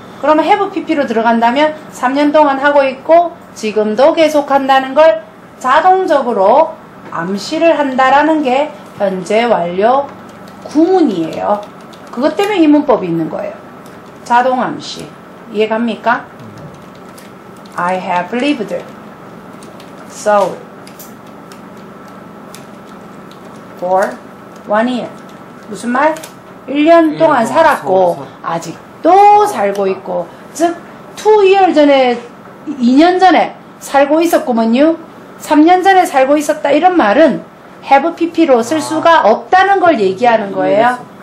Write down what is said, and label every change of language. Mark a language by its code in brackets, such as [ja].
[ko] 그러면 have pp로 들어간다면 3년 동안 하고 있고 지금도 계속한다는 걸 자동적으로 암시를 한다라는 게 현재 완료 구문이에요. 그것 때문에 이 문법이 있는 거예요. 자동 암시. 이해갑니까? [en] I have lived Seoul for 1 year. [ko] 무슨 말? 1년 동안 살았고 아직도 살고 있고, 즉 2 year 전에 2년 전에 살고 있었구먼요. 3년 전에 살고 있었다. 이런 말은 have pp로 쓸 수가 없다는 걸 얘기하는 거예요.